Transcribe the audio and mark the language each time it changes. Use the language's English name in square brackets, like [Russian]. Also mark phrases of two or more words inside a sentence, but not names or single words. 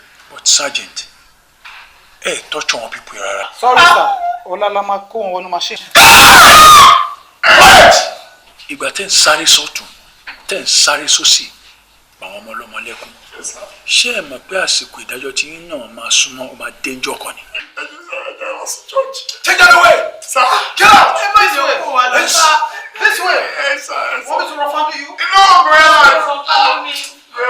[Yoruba] But Sergeant, ẹ ẹ touch àwọn people rárá. [English] Sorry, sir. [Yoruba] Ọlá la máa kó wọn wọnú machine. [English] What? [Yoruba] Ìgbà tẹ́ ń sáré sọ́tún, tẹ́ ń sáré sósì, pa àwọn ọmọ ọlọ́mọ lẹ́kún. Ṣé ẹ mọ̀ pé àsìkò ìdájọ́ tí yín náà máa súnmọ́, ó máa dé ńjọ́ kan ni? [English] Take that away! Sir! Get out! [Yoruba] Ẹ má ṣe òkú wa lọ, [English] Yes. sir. This way! Yes, sir. Yes, sir. Want me to refer to you? No, brother. Follow me.